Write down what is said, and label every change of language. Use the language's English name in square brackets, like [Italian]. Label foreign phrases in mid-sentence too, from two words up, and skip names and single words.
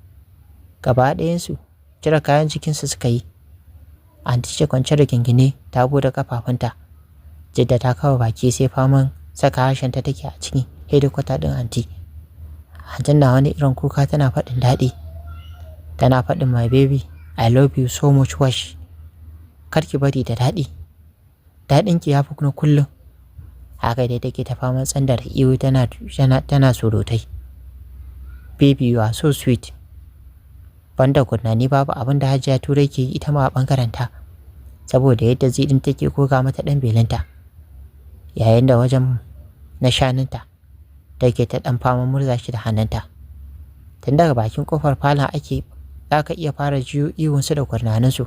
[Hausa] Gaba ɗayansu cire kayan jikinsu suka yi. Anti ce kwance da gingine ta bude kafafunta. Jidda ta kawo baki sai faman saka harshenta take a cikin hedikwata ɗin anti. Antin na wani irin kuka tana faɗin daɗi. Tana faɗin [English] my baby, I love you so much wash. [Hausa] Kar ki bari da daɗi. Daɗinki ya fi na kullum. Haka dai take ta faman tsandar iyo tana surutai. [English] Baby you are so sweet. [Hausa] Banda ni babu abin da Hajiya Turai ke yi ita ma a ɓangarenta. Saboda yadda zidin take koga mata ɗan belinta. Yayin da wajen na shanunta take ta ɗan faman murza shi da hannunta. Tun daga bakin ƙofar falon ake za ka iya fara jiyo ihunsu da gurnaninsu.